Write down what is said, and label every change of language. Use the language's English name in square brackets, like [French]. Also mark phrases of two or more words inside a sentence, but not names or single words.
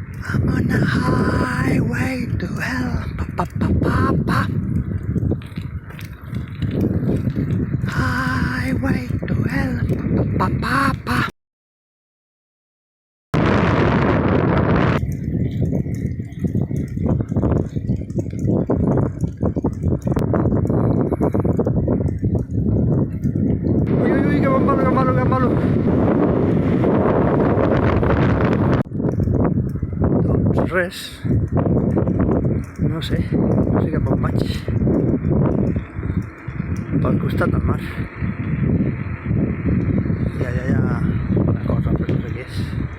[English] I'm on the highway to hell. Pa, pa, pa, pa, pa. Highway to hell. Pa, pa, pa, pa. [Spanish] Uy, uy, uy, que malo, que malo, que malo. [Catalan] Doncs res, no sé cap on vaig. Pel costat del mar. I allà hi ha una cosa, però no sé què és.